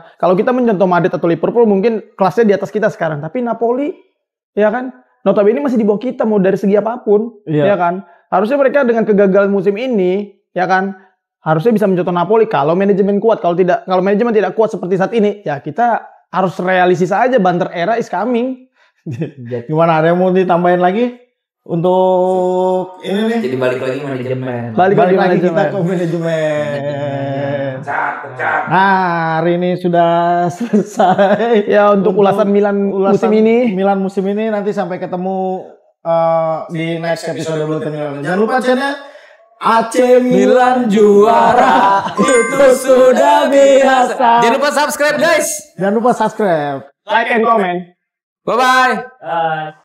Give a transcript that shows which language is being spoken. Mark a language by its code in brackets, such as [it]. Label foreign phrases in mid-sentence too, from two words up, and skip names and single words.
[id] Kalau kita mencontoh Madrid atau Liverpool, mungkin kelasnya di atas kita sekarang, tapi Napoli, ya kan? Notabene masih di bawah kita mau dari segi apapun, ya kan? Harusnya mereka dengan kegagalan musim ini, ya kan? Harusnya bisa mencontoh Napoli kalau manajemen kuat. Kalau manajemen tidak kuat seperti saat ini, ya kita harus realistis aja, [en] Banter era is coming. [id] Gimana, ada yang mau ditambahin lagi untuk ini nih? Jadi balik lagi manajemen. Balik lagi kita ke manajemen. Nah, hari ini sudah selesai. Ya untuk ulasan Milan musim ini. Milan musim ini, nanti sampai ketemu di [en] next episode [id] Bulletin Milan. Jangan lupa channel AC Milan juara. Itu sudah biasa. Jangan lupa [en] subscribe guys. [id] Jangan lupa subscribe. [en] Like and comment. Bye bye.